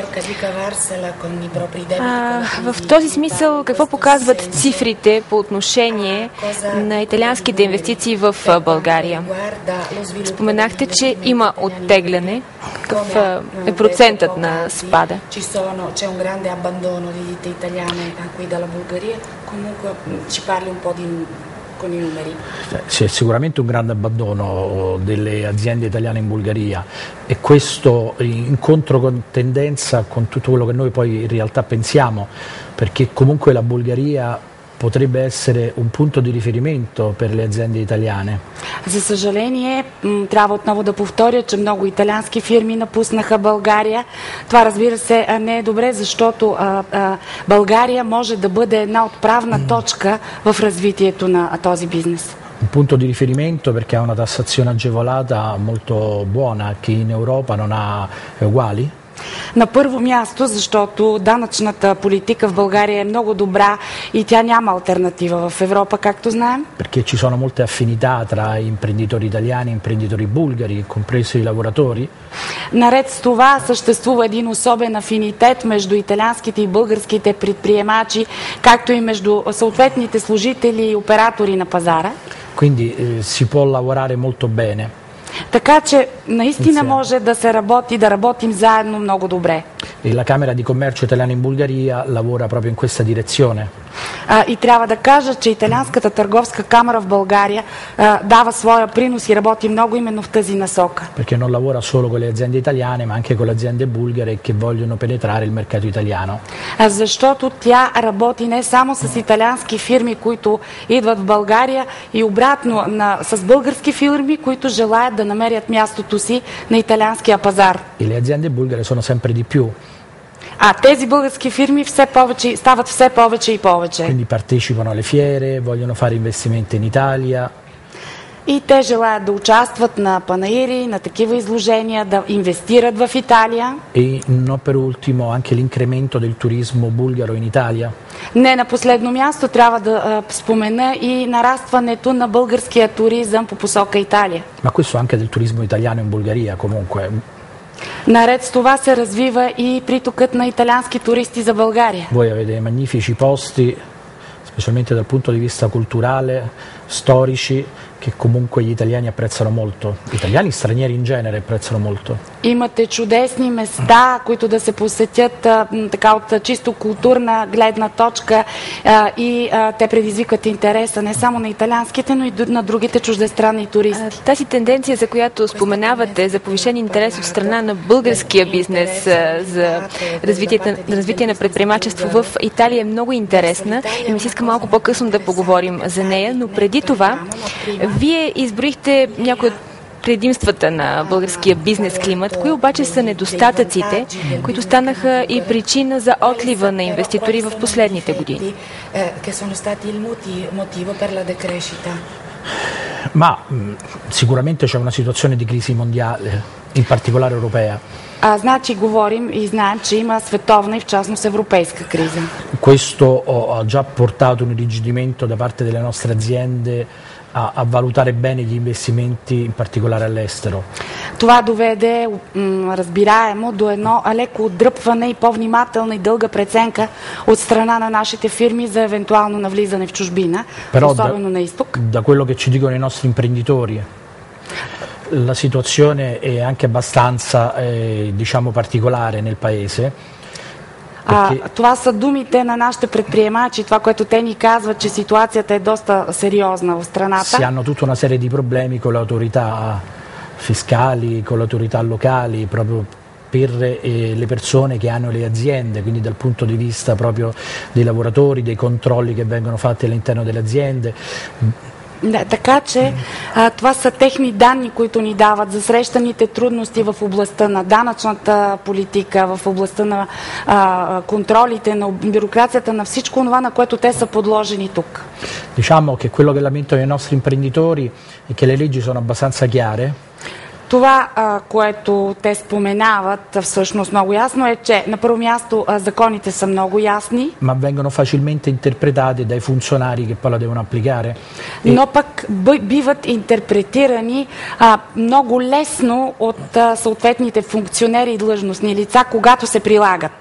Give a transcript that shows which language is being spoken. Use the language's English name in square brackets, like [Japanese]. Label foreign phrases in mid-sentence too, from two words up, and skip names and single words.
[Bulgarian] В този смисъл, какво показват цифрите по отношение на италианските инвестиции в България? Споменахте, че има оттегляне. Какъв е процентът на спада? [Italian] C'è un grande abbandono di ditte italiane qui dalla Bulgaria, comunque ci parli un po' con i numeri. C'è sicuramente un grande abbandono delle aziende italiane in Bulgaria e questo in controtendenza con tutto quello che noi poi in realtà pensiamo, perché comunque la Bulgaria potrebbe essere un punto di riferimento per le aziende italiane. [Bulgarian] За съжаление, трябва отново да повторя, че много италиански фирми напуснаха България. Това, разбира се, не е добре, защото България може да бъде една отправна точка в развитието на този бизнес. [Italian] Un punto di riferimento perché ha una tassazione agevolata molto buona che in Europa non ha uguali. [Bulgarian] На първо място, защото данъчната политика в България е много добра и тя няма алтернатива в Европа, както знаем. [Italian] Perché ci sono molte affinità tra imprenditori italiani e imprenditori bulgari, compreso i lavoratori. [Bulgarian] Наред с това съществува един особен афинитет между италианските и българските предприемачи, както и между съответните служители и оператори на пазара. [Italian] Quindi si può lavorare molto bene. [Bulgarian] Така че наистина може да се работи, да работим заедно много добре. [Italian] E la Camera di Commercio italiana in Bulgaria lavora proprio in questa direzione. [Bulgarian] И трябва да кажа, че Италианската търговска камара в България дава своя принос и работи много именно в тази насока. [Italian] Perché non lavora solo con le aziende italiane, ma anche con le aziende bulgare che vogliono penetrare il mercato italiano. [Bulgarian] Защото тя работи не само с италиански фирми, които идват в България, и обратно с български фирми, които желаят да намерят мястото си на италианския пазар. [Italian] E le aziende bulgare sono sempre di più. [Bulgarian] А тези български фирми стават все повече и повече. [Italian] Quindi partecipano alle fiere, vogliono fare investimenti in Italia. [Bulgarian] И те желаят да участват на панаири, на такива изложения, да инвестират в Италия. [Italian] E non per ultimo anche l'incremento del turismo bulgaro in Italia. [Bulgarian] Не на последно място трябва да спомена и нарастването на българския туризъм по посока Италия. [Italian] Ma questo anche del turismo italiano in Bulgaria comunque. [Bulgarian] Наред с това се развива и притокът на италиански туристи за България. [Italian] Voi avete magnifici posti, specialmente dal punto di vista culturale, storici, che comunque gli italiani apprezzano molto. Italiani e stranieri in genere apprezzano molto. [Bulgarian] Имате чудесни места, които да се посетят така от чисто културна гледна точка и те предизвикат интереса не само на италианските, но и на другите чуждестранни туристи. Тази тенденция, за която споменавате, за повишен интерес от страна на българския бизнес за развитие на предприемачество в Италия е много интересна и ми се иска малко по-късно да поговорим за нея, но преди това вие изброихте някои от предимствата на българския бизнес климат, кои обаче са недостатъците, които станаха и причина за отлива на инвеститори в последните години. [Italian] Ma sicuramente c'è una situazione di crisi mondiale, in particolare europea. [Bulgarian] Значи говорим и знаем, че има световна и в частност европейска криза. [Italian] Questo ha già portato un irrigidimento da parte delle nostre aziende a valutare bene gli investimenti, in particolare all'estero. [Bulgarian] Това доведе разбираемо до едно леко отдръпване и по-внимателна и дълга преценка от страна на нашите фирми за евентуално навлизане в чужбина, особено на изток. [Italian] Da quello che ci dicono i nostri imprenditori, la situazione è anche abbastanza diciamo particolare nel paese. [Bulgarian] Това са думите на нашите предприемачи, това, което те ни казват, че ситуацията е доста сериозна в страната. [Italian] Si hanno tutta una serie di problemi con le autorità fiscali, con le autorità locali, proprio per le persone che hanno le aziende, quindi dal punto di vista proprio dei lavoratori, dei controlli che vengono fatti all'interno delle aziende. [Bulgarian] Да, така че това са техни данни, които ни дават за срещаните трудности в областта на данъчната политика, в областта на контролите, на бюрокрацията, на всичко това, на което те са подложени тук. [Italian] Diciamo che quello che lamentano i nostri imprenditori è che le leggi sono abbastanza chiare. [Bulgarian] Това, което те споменават всъщност много ясно е, че на първо място законите са много ясни. [Italian] Ma vengono facilmente interpretate dai funzionari che poi la devono applicare. [Bulgarian] Но пък биват интерпретирани много лесно от съответните функционери и длъжностни лица, когато се прилагат.